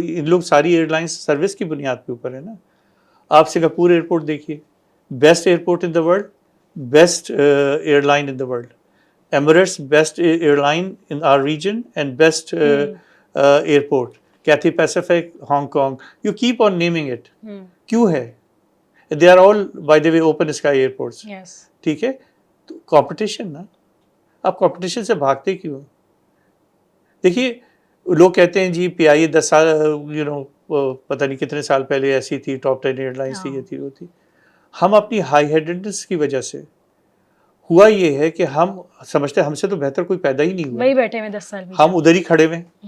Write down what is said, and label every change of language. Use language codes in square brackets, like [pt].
[ur] ان لوگ ساری year lines service کی بنیاد کے اوپر ہے نا. آپ سنگاپور ایئرپورٹ دیکھیے, [en] best airport in the world, [ur] best air line in the world. [en] Emirates best airline in our region and best airport. Cathay Pacific, Hong Kong, you keep on naming it. کیوں ہے؟ They are all by the way open sky airports. [ur] ٹھیک ہے, تو competition نا, آپ competition سے بھاگتے کیوں؟ دیکھیے لوگ کہتے ہیں جی پی آئی اے 10 سال پتہ نہیں کتنے سال پہلے ایسی تھی, ٹاپ 10 ایئر لائنس تھی, یہ تھی وہ تھی. ہم اپنی ہائی ہیڈنس کی وجہ سے, ہوا یہ ہے کہ ہم سمجھتے ہیں ہم سے تو بہتر کوئی پیدا ہی نہیں ہوا, وہی بیٹھے ہوئے 10 سال, ہم ادھر ہی کھڑے ہوئے.